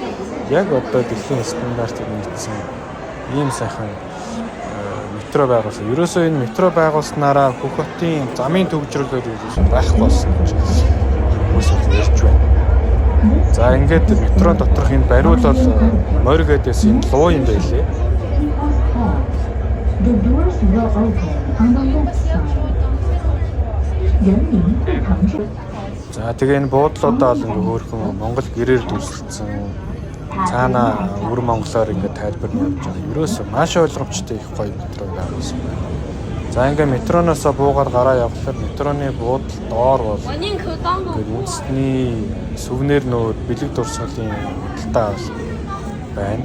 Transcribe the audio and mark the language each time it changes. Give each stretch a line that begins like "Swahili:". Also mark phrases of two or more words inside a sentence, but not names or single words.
Mongolian: Яг одоо дэлхийн стандартыг нийцсэн ийм сайхан метро байгуулсан. Ерөөсөө энэ метро байгуулснараа бүх хотын замын төвчрөлөөр ерөөсөө байхгүй болсон гэж хүмүүс ярьж байна. За ингээд метрон доторх энэ бариул бол морь гэдээс энэ луу юм байлээ.
English: The doors will open on the left side.
Chinese: 人民不堂是
Mongolian: За тэгээ энэ буудлуудаа бол ингээ хөөрхөн Монгол гэрээр дүрслэлсэн. Цаана өвөр монголоор ингээ тайлбар нь явж байгаа. Ерөөсөө маш ойлгомжтой их гоё метро байгуулсан байна. За ингээ метроноос буугаад гараа явхлаар метроны буудлын доор бол үндэсний сүвнэр нөр бэлэг дурсгалын худалдаа байна.